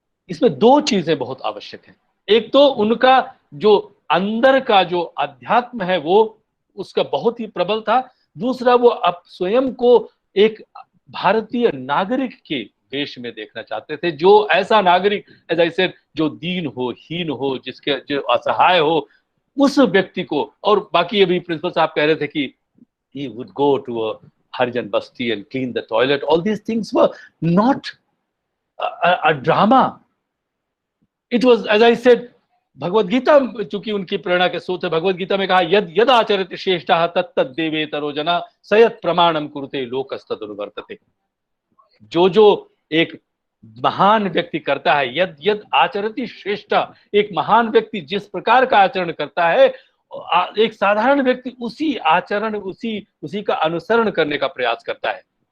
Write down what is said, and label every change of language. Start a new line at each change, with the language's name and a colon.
Hindi: इसमें दो चीजें बहुत आवश्यक हैं। एक तो उनका जो अंदर का जो अध्यात्म है वो उसका बहुत ही प्रबल था। दूसरा वो अब स्वयं को एक भारतीय नागरिक के वेश में देखना चाहते थे, जो ऐसा नागरिक
English: as I said
Hindi: जो दीन हो, हीन हो, जिसके जो असहाय हो, उस व्यक्ति को। और बाकी अभी प्रिंसिपल साहब कह रहे थे कि
English: he would go to a Harijan basti and clean the toilet. All these things were not a drama. It was, as I said,
Hindi: Bhagavad Gita चूंकि उनकी प्रेरणा के स्रोत है, भगवद गीता में कहा
Sanskrit: यद यद आचरति श्रेष्ठः तत्तद देवेतरो जना सयत प्रमाणम कुरुते लोकस्तदनुवर्तते।
Hindi: जो एक महान व्यक्ति करता है,
Sanskrit: यद यद आचरति श्रेष्ठ,
Hindi: एक महान व्यक्ति जिस प्रकार का आचरण करता है, एक साधारण व्यक्ति उसी आचरण उसी का अनुसरण करने का प्रयास करता है।